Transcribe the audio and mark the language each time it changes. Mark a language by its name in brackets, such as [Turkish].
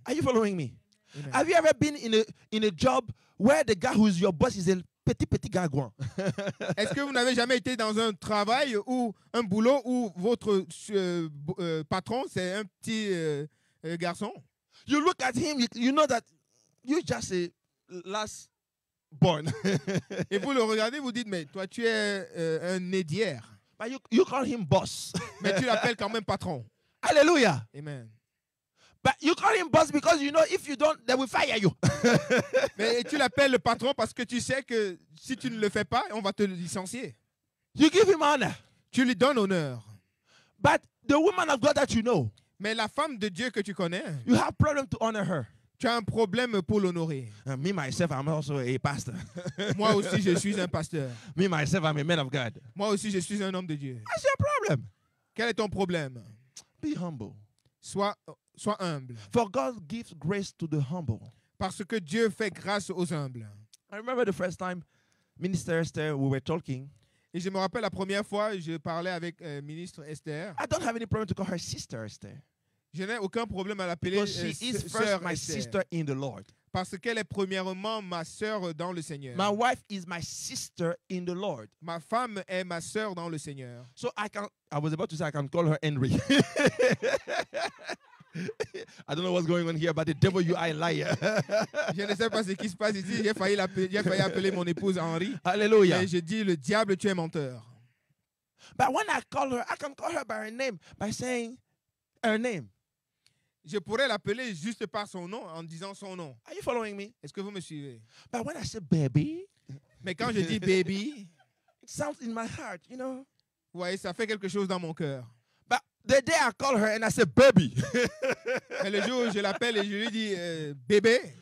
[English] Are you following me? Amen. Have you ever been in a job where the guy who is your boss is a [French] petit gargouin? Est-ce que vous n'avez jamais été dans un travail ou un boulot où votre patron, c'est un petit garçon? [English] You look at him, you know that you just a last born. [French] Et vous le regardez, vous dites, mais toi, tu es un né d'hier. [English] But you call him boss. [French] Mais tu l'appelles quand même patron. Hallelujah. Amen. [English] But you call him boss because you know if you don't, they will fire you. [French] Mais tu l'appelles le patron parce que tu sais que si tu ne le fais pas, on va te licencier. [English] You give him honor. [French] Tu lui donnes honneur. [English] But the woman of God that you know, [French] Mais la femme de Dieu que tu connais, [English] you have problem to honor her. [French] tu as un problème pour l'honorer. [English] Me, myself, I'm also a pastor. [French] Moi aussi, je suis un pasteur. [English] Me, myself, I'm a man of God. [French] Moi aussi, je suis un homme de Dieu. [English] That's your problem. [French] Quel est ton problème? [English] Be humble. [French] Sois humble. [English] For God gives grace to the humble. [French] Parce que Dieu fait grâce aux humbles. [English] I remember the first time, Minister Esther, we were talking. [French] Et je me rappelle la première fois, je parlais avec ministre Esther. [English] I don't have any problem to call her Sister Esther. [French] Je n'ai aucun problème à l'appeler [English] Because she is [French] sœur [English] first my [French] Esther. [English] sister in the Lord. [French] Parce qu'elle est premièrement ma sœur dans le Seigneur. [English] My wife is my sister in the Lord. [French] Ma femme est ma sœur dans le Seigneur. [English] So I was about to say I can call her Henry. I don't know what's going on here, but the devil, you are a liar. [French] Je ne sais pas ce qui se passe ici. J'ai failli appeler mon épouse Henri. Hallelujah. Et je dis, le diable, tu es menteur. [English] But when I call her, I can call her by her name, by saying her name. [French] Je pourrais l'appeler juste par son nom, en disant son nom. [English] Are you following me? [French] Est-ce que vous me suivez? [English] But when I say baby, [French] Mais quand je dis baby, [English] it sounds in my heart, you know. [French] vous voyez, ça fait quelque chose dans mon cœur. [English] But the day I call her and I say baby, [French] Mais le jour où je l'appelle et je lui dis bébé,